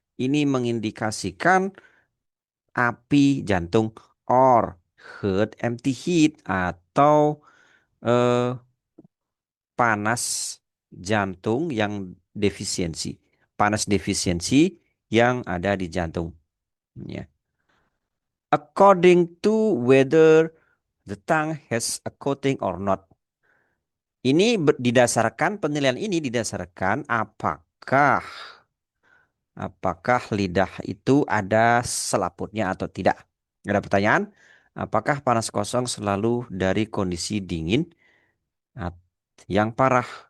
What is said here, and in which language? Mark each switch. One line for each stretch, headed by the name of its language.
Indonesian: Ini mengindikasikan api jantung
English: or heart empty heat
Indonesian: atau eh, panas jantung yang defisiensi, panas defisiensi yang ada di jantung. Ya.
English: According to whether the tongue has a coating or not.
Indonesian: Ini didasarkan penilaian ini didasarkan apakah lidah itu ada selaputnya atau tidak. Ada pertanyaan? Apakah panas kosong selalu dari kondisi dingin at- yang parah?